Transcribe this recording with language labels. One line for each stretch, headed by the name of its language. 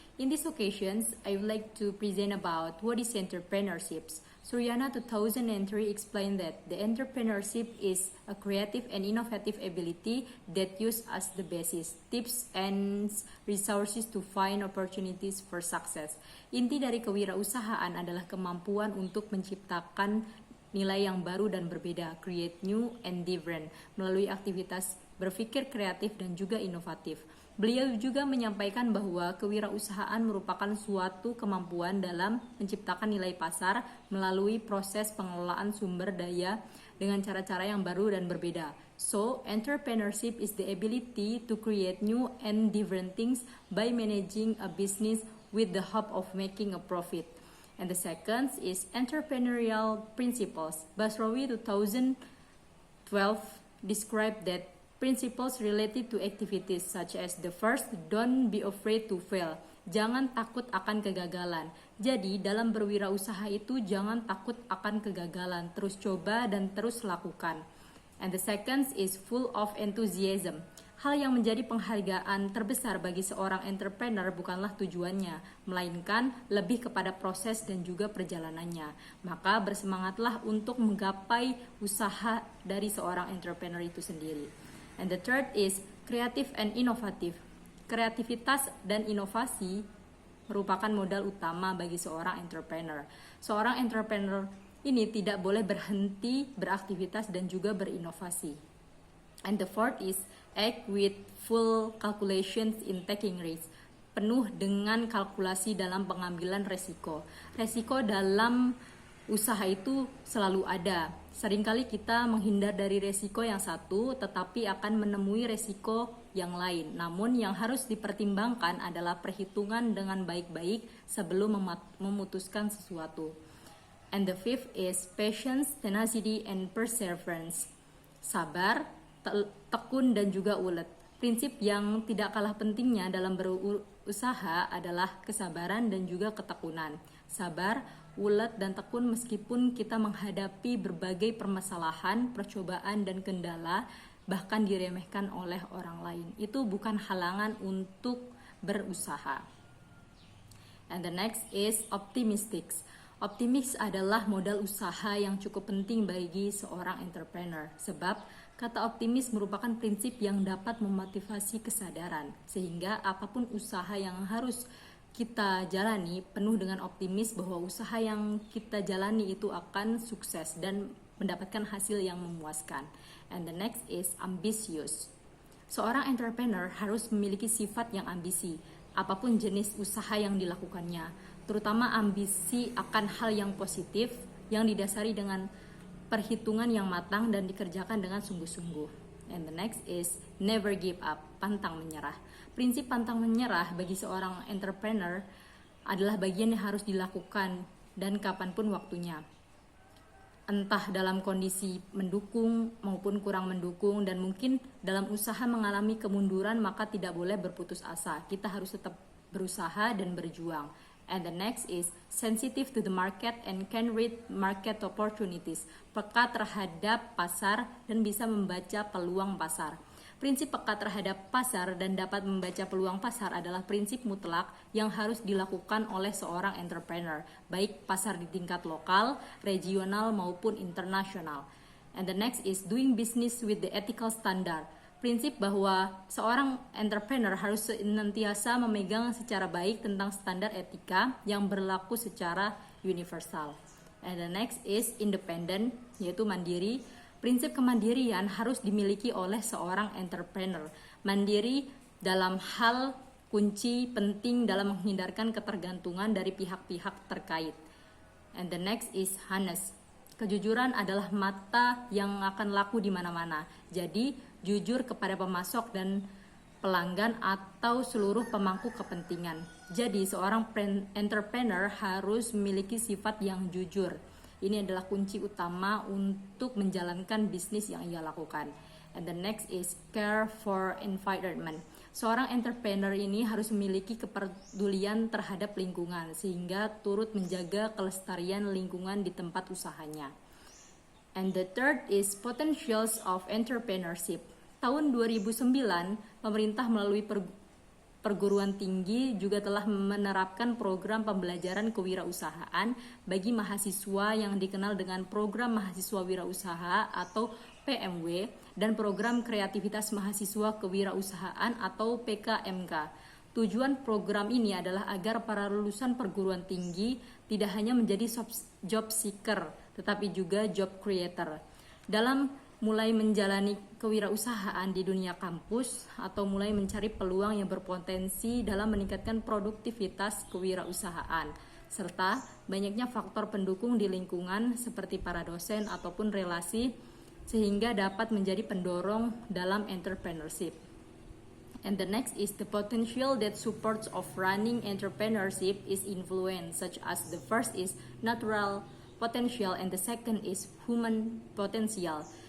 English: In this occasion, I would like to present about what is entrepreneurship. Suryana 2003 explained that the entrepreneurship is a creative and innovative ability that use as the basis, tips and resources to find opportunities for success.
Indonesian: Inti dari kewirausahaan adalah kemampuan untuk menciptakan nilai yang baru dan berbeda,
English: create new and different,
Indonesian: melalui aktivitas berpikir kreatif dan juga inovatif. Beliau juga menyampaikan bahwa kewirausahaan merupakan suatu kemampuan dalam menciptakan nilai pasar melalui proses pengelolaan sumber daya dengan cara-cara yang baru dan berbeda.
English: So, entrepreneurship is the ability to create new and different things by managing a business with the hope of making a profit. And the second is entrepreneurial principles. Basrawi 2012 described that principles related to activities such as the first, don't be afraid to fail.
Indonesian: Jangan takut akan kegagalan. Jadi dalam berwirausaha itu jangan takut akan kegagalan, terus coba dan terus lakukan.
English: And the second is full of enthusiasm.
Indonesian: Hal yang menjadi penghargaan terbesar bagi seorang entrepreneur bukanlah tujuannya, melainkan lebih kepada proses dan juga perjalanannya. Maka bersemangatlah untuk menggapai usaha dari seorang entrepreneur itu sendiri.
English: And the third is creative and innovative.
Indonesian: Kreativitas dan inovasi merupakan modal utama bagi seorang entrepreneur. Seorang entrepreneur ini tidak boleh berhenti beraktivitas dan juga berinovasi.
English: And the fourth is act with full calculations in taking risks.
Indonesian: Penuh dengan kalkulasi dalam pengambilan resiko. Resiko dalam usaha itu selalu ada. Seringkali kita menghindar dari resiko yang satu, tetapi akan menemui resiko yang lain. Namun yang harus dipertimbangkan adalah perhitungan dengan baik-baik sebelum memutuskan sesuatu.
English: And the fifth is patience, tenacity, and perseverance.
Indonesian: Sabar, tekun dan juga ulet. Prinsip yang tidak kalah pentingnya dalam berusaha adalah kesabaran dan juga ketekunan. Sabar, ulet dan tekun meskipun kita menghadapi berbagai permasalahan, percobaan dan kendala, bahkan diremehkan oleh orang lain. Itu bukan halangan untuk berusaha.
English: And the next is optimistics.
Indonesian: Optimis adalah modal usaha yang cukup penting bagi seorang entrepreneur, sebab kata optimis merupakan prinsip yang dapat memotivasi kesadaran, sehingga apapun usaha yang harus kita jalani penuh dengan optimis bahwa usaha yang kita jalani itu akan sukses dan mendapatkan hasil yang memuaskan.
English: And the next is ambitious.
Indonesian: Seorang entrepreneur harus memiliki sifat yang ambisi, apapun jenis usaha yang dilakukannya, terutama ambisi akan hal yang positif yang didasari dengan perhitungan yang matang dan dikerjakan dengan sungguh-sungguh.
English: And the next is never give up,
Indonesian: pantang menyerah. Prinsip pantang menyerah bagi seorang entrepreneur adalah bagian yang harus dilakukan dan kapanpun waktunya. Entah dalam kondisi mendukung maupun kurang mendukung, dan mungkin dalam usaha mengalami kemunduran, maka tidak boleh berputus asa. Kita harus tetap berusaha dan berjuang.
English: And the next is sensitive to the market and can read market opportunities.
Indonesian: Peka terhadap pasar dan bisa membaca peluang pasar. Prinsip peka terhadap pasar dan dapat membaca peluang pasar adalah prinsip mutlak yang harus dilakukan oleh seorang entrepreneur, baik pasar di tingkat lokal, regional maupun internasional.
English: And the next is doing business with the ethical standard.
Indonesian: Prinsip bahwa seorang entrepreneur harus senantiasa memegang secara baik tentang standar etika yang berlaku secara universal.
English: And the next is independent,
Indonesian: yaitu mandiri. Prinsip kemandirian harus dimiliki oleh seorang entrepreneur. Mandiri dalam hal kunci penting dalam menghindarkan ketergantungan dari pihak-pihak terkait.
English: And the next is honest.
Indonesian: Kejujuran adalah mata yang akan laku di mana-mana. Jadi, jujur kepada pemasok dan pelanggan atau seluruh pemangku kepentingan. Jadi, seorang entrepreneur harus memiliki sifat yang jujur. Ini adalah kunci utama untuk menjalankan bisnis yang ia lakukan.
English: And the next is care for environment.
Indonesian: Seorang entrepreneur ini harus memiliki kepedulian terhadap lingkungan sehingga turut menjaga kelestarian lingkungan di tempat usahanya.
English: And the third is potentials of entrepreneurship.
Indonesian: Tahun 2009, pemerintah melalui perguruan tinggi juga telah menerapkan program pembelajaran kewirausahaan bagi mahasiswa yang dikenal dengan program mahasiswa wirausaha atau PMW dan program kreativitas mahasiswa kewirausahaan atau PKMK. Tujuan program ini adalah agar para lulusan perguruan tinggi tidak hanya menjadi job seeker, tetapi juga job creator. Dalam mulai menjalani kewirausahaan di dunia kampus atau mulai mencari peluang yang berpotensi dalam meningkatkan produktivitas kewirausahaan, serta banyaknya faktor pendukung di lingkungan seperti para dosen ataupun relasi sehingga dapat menjadi pendorong dalam entrepreneurship.
English: And the next is the potential that supports of running entrepreneurship is influence, such as the first is natural potential and the second is human potential.